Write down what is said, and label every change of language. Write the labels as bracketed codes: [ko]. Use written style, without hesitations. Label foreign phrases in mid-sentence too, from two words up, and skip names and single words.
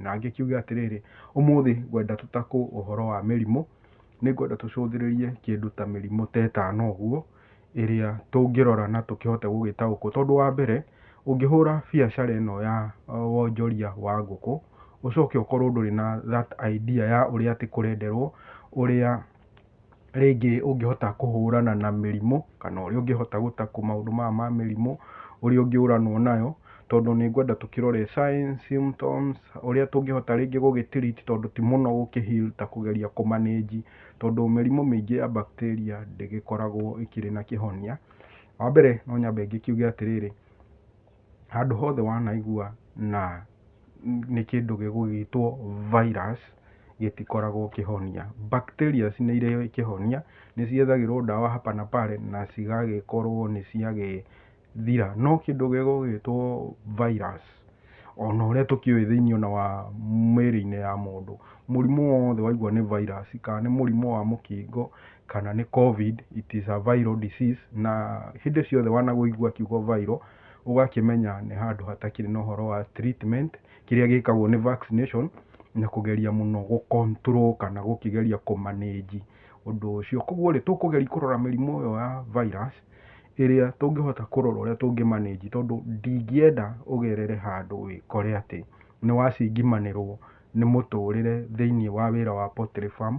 [ki] Na ngĩkiuga atĩrĩrĩ, ũmũthĩ ngwenda tũtakũ ũhoro wa mĩrimũ, nĩ ngwenda tũcũthĩrĩrie kĩndũ ta mĩrimũ ta ĩtano ũguo ĩrĩa tũngĩrora na tũkĩhote gũgĩtaũkwo. Tondũ wa mbere, ũngĩhũra biacara ĩno ya wonjoria wa ngũkũ, ũcoke ũkorwo ndũrĩ na [en] that idea [ki] ya ũrĩa atĩ kũrenderwo, ũrĩa rĩngĩ ũngĩhota kũhũrana na mĩrimũ, kana ũrĩa ũngĩhota gũtakũ maũndũ maya ma mĩrimũ, ũrĩa ũngĩũranwo nayo. Tondũ nĩ ngwenda tũkĩrore [en] signs, symptoms, [ki] ũrĩa tũngĩhota rĩngĩ gũgĩtreat, tondũ ti mũno gũkĩheal ta kũgeria kũmanage, tondũ mĩrimũ mĩingĩ ya bacteria ndĩgĩkoragwo ĩkĩrĩ na kĩhonia. Wa mbere no nyambe ngĩkiuge atĩrĩrĩ, handũ hothe wanaigua na nĩ kĩndũ gĩgũgĩtwo virus gĩtikoragwo kĩhonia. Bacteria nĩ irĩ kĩhonia, nĩ ciethagĩrwo ndawa [sw] hapa na pale [ki] na cigagĩkorwo nĩ ciagĩthira. No kĩndũ gĩgũgĩtwo virus, ona ũrĩa tũkĩũĩ thĩinĩ ona wa mĩrĩ-inĩ ya mũndũ, mũrimũ wothe waigua nĩ virus, kana nĩ mũrimũ wa mũkingo, kana nĩ COVID, [en] it is a viral disease. [ki] Na hĩndĩ ciothe wanagũigua kiugo viral, ũgakĩmenya nĩ handũ hatakĩrĩ na ũhoro wa treatment. Kĩrĩa gĩkagwo nĩ vaccination na kũgeria mũno gũcontrol kana gũkĩgeria kũmanage ũndũ ũcio. Koguo rĩ, tũkũgeria kũrora mĩrimũ ĩyo ya virus ĩrĩa tũngĩhota kũrora ũrĩa tũngĩmanage, tondũ ndingĩenda ũgerere handũ wĩkore atĩ nĩ wacingimanĩrwo nĩ mũtũrĩre thĩinĩ wa wĩra wa [en] poultry farm.